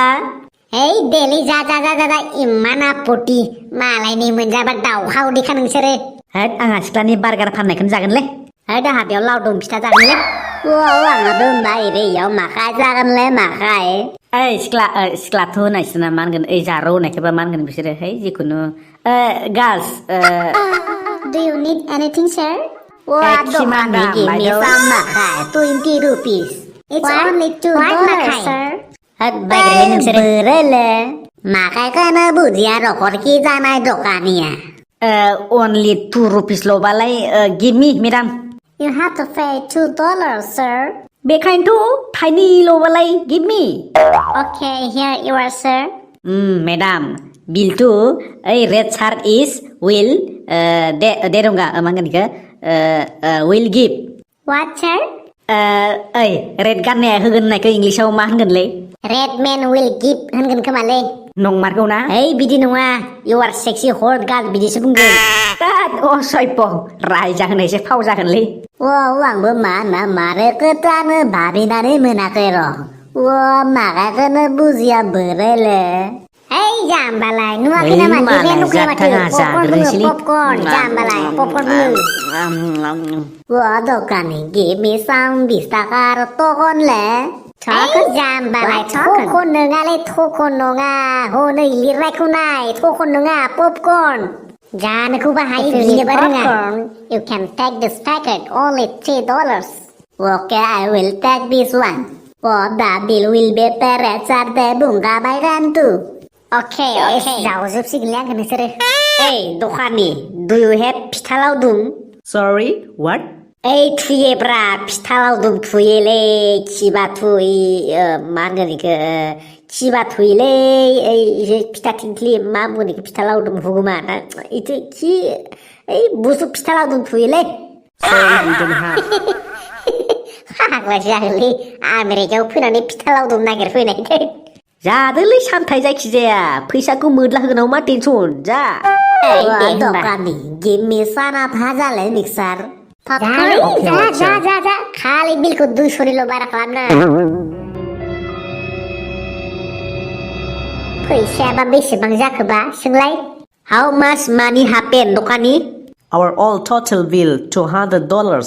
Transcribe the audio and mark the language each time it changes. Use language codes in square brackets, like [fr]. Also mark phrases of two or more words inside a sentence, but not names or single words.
[brx] Hey, Deli जा इमान आपत्ति मालायनि मोनजाबा दावहा उदैखा नोंसोरो होद आंहा सिख्लानि बार्गार फाननायखौनो जागोनलै होद आंहा बेयाव लावदुम फिथा जागोनलै आंहाबो होनबा इयाव माखाय जागोनलै माखाय ओइ सिख्लाथ' होनायसो ना मा होनगोन ओइ जारौ होनायखौबा मा होनगोन बिसोरो है जिखुनु गार्लस [en] Do you need anything, sir? [brx] दखाननि गिमि माखाय 20 rupees [en] It's only $2, sir. [brx] होद बायग्राया नोंसोरो बोरैले माखायखौनो बुजिया रखरखि जानाय दखानिया [en] only 2 rupees [brx] ल'बालाय [en] give me madam You have to pay $2, sir. [brx] बेखायनोथ' थाइनैल'बालाय [en] give me Okay, here you are, sir. madam bill to ओइ red shirt is will [brx] दे दंगा मा होनगोन इखो [en] will give What, sir? [brx] ओइ रेड गाननाया होगोन होननायखौ इंलिसाव मा होनगोनलै [en] Red man will give [brx] होनगोन खोमालै नंमारगौ ना ओइ बिदि नङा [en] You are sexy hot girl [brx] बिदिसो बुंगोन सयप रायजागोननायसो फाव जागोनलै आंबो मा होनना मारो खोथानो भाबिनानै मोनाखै र' माखाखौनो बुजिया बोरैले Hey, जाम्बालाय नुवाखै नामा देग्लाय नुखाया माथो पपकर्न जाम्बालाय पपकर्न [en] दखानि give me some 20 [brx] थाखार तखनले जाम्बालाय थखन नङालै थखन नङा हनै लिरनायखौ नाय थखन नङा पपकर्न जानोखौ बाहाय बिनोबा रोङा [en] You can take this packet only $3 Okay, I will take this one the bill will be paid Saturday [brx] बुंखाबाय गानतु Okay जावजोबसिगोनलै आंखौ नोंसोरो [en] Hey, दखानि do you have [brx] फिथा लावदुम [en] Sorry, what? [brx] ओइ थुयोब्रा फिथा लावदुम थुयोलै खिबा थुय मा होनगोन इखो खिबा थुयोलै ओइ फिथा थिंख्लि मा बुङो इखो फिथा लावदुम हुगुमा इथो खि ओइ बुसु फिथा लावदुम थुयोलै [en] Sorry, we don't have. [brx] फाग्ला जागोनलै आमेरिकायाव फैनानै फिथा लावदुम नागिरफैनायखै जादोलै सामथाय जायखिजाया फैसाखौ मोदला होगोनाव मा टेनसन जा दखानि [en] give me [brx] साना भाजालै मिक्सार popcorn जा खालि बिलखौ 200 निल' बारा खालामना फैसायाबा बेसेबां जाखोबा सोंलाय [en] how much money happened दखानि Our all total bill $200.